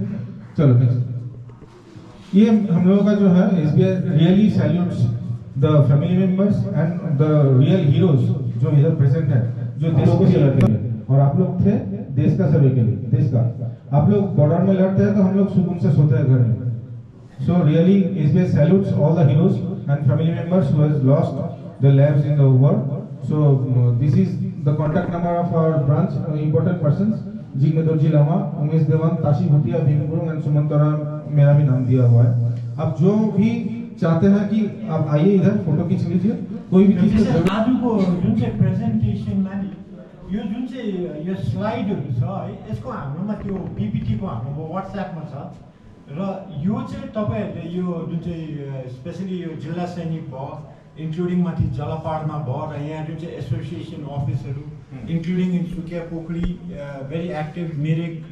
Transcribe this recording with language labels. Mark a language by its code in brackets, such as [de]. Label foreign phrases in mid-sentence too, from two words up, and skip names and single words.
[hi] चलो नेक्स्ट, ये हम लोगों का जो है SBI [en] really salutes the family members and the real heroes [hi] जो इधर प्रेजेंट है, जो देश को चलाते हैं। और आप लोग थे देश का सर्वे के लिए, देश का। आप लोग बॉर्डर में लड़ते हैं तो हम लोग सुकून से सोते हैं घर में। [en] So really, SBI salutes all the heroes and family members who has lost their lives in the war. So this is the contact number of our branch, important persons, Jigme Dorji Lama, Umesh Dewan, Tashi Bhutia, Bhim Gurung and Sumantara, [hi] मेरा भी नाम दिया हुआ है। आप जो भी चाहते हैं कि आप आइए इधर फोटो खींच लीजिए, कोई भी चीज [ne] आजको जुन चाहिँ प्रेजेन्टेसनमा नि यो जुन चाहिँ यो स्लाइडहरू छ है, यसको हाम्रोमा त्यो PPT को हाम्रो WhatsApp मा छ र यो चाहिँ तपाईहरुले यो जुन चाहिँ स्पेशली यो जिल्ला सैनिक भयो, इन्क्लुडिङ माथि जलपाडमा भयो र यहाँ जुन चाहिँ एसोसिएसन अफिसहरू [en] including in [ne] सुकिया पोखरी [en] very active [ne] मिरिक,